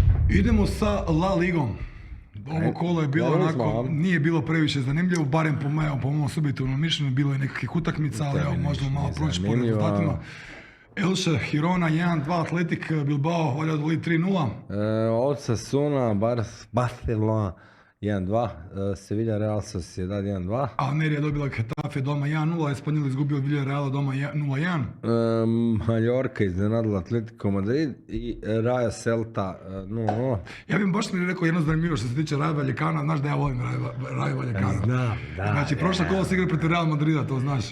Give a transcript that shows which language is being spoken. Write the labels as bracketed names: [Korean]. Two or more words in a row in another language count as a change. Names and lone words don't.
[Croatian] Idemo sa La Ligom. Ovo kolo je bilo onako, nije bilo previše zanimljivo, barem po mom subjektivnom mišljenju, bilo je nekakvih utakmica, ali evo, možemo malo proći po rezultatima. Elche, Girona 1-2, Athletic Bilbao, Valladolid 3-0. Osasuna, Barcelona 1-2, Sevilla Real Sociedad 1-2. Almeria je dobila Getafe doma 1-0, Espanyol izgubio od Villarreala doma 0-1. Mallorca iznenadila Atletico Madrid i Raja Celta 0-0. Ja bih baš mi rekao jedno zanimljivo što se tiče Raja Vallecana, znaš da ja volim Raja Vallecana. Znam, da. Znači, prošla kola se igra protiv Real Madrida, to znaš.